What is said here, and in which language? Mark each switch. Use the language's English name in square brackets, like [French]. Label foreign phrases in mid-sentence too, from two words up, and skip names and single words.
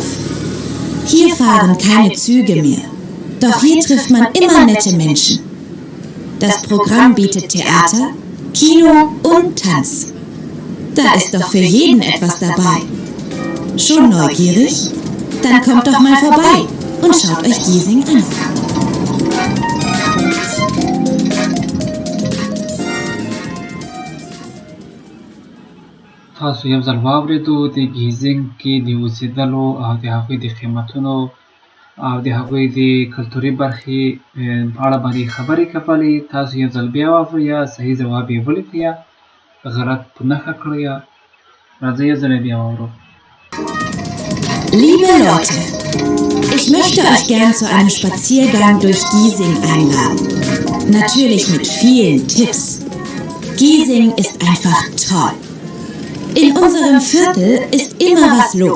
[German] Hier fahren keine Züge mehr, doch hier trifft man immer nette Menschen. Das Programm bietet Theater, Kino und Tanz. Da ist doch für jeden etwas dabei. Schon neugierig? Dann kommt doch mal vorbei und schaut euch Giesing an. [Pashto] تاسو یو ځل واورېدو د ګیزینګ کې د اوسېدلو او د هغوی د قیمتونو او د هغوی د کلتوري برخې په اړه باندې خبرې کولې. تاسو یو ځل بیا واورئ، صحیح ځواب یې ولیکئ، غلط په نښه کړئ. راځئ یو ځل بیا واورو. [German] Liebe Leute, ich möchte euch gern zu einem Spaziergang durch Giesing einladen. Natürlich mit vielen Tipps. Giesing ist einfach toll. In unserem Viertel ist immer was los.